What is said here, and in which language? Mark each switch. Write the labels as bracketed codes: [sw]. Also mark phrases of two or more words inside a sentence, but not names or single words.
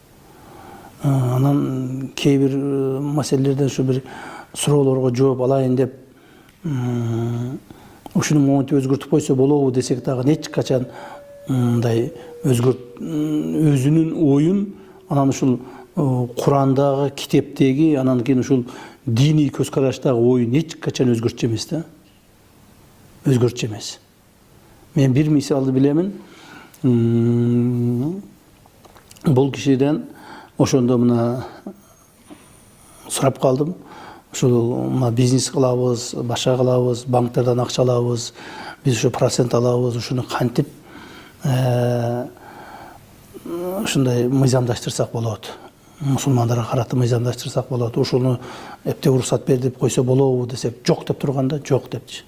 [ky] Анан кээ бир маселелерден ушу бир суроолорго жооп алайын деп ушуну монтип өзгөртүп койсо болобу десек дагы эч качан мындай өзүнүн оюн анан ушул Курандагы, китептеги, анан кийин ушул диний көз караштагы оюн эч качан өзгөртчү эмес да. Өзгөртчү эмес. Мен бир мисалды билемин. Бул кишиден ошондо мына сурап калдым. Ошол бизнес кылабыз, башка кылабыз, банктерден акча алабыз, биз ушу процент алабыз, ушуну кантип ушундай мыйзамдаштырсак болот. Мусулмандарга карата мыйзамдаштырсак болот. Ушуну эптеп уруксат бер деп койсо болобу десек, жок деп турганда жок депчи.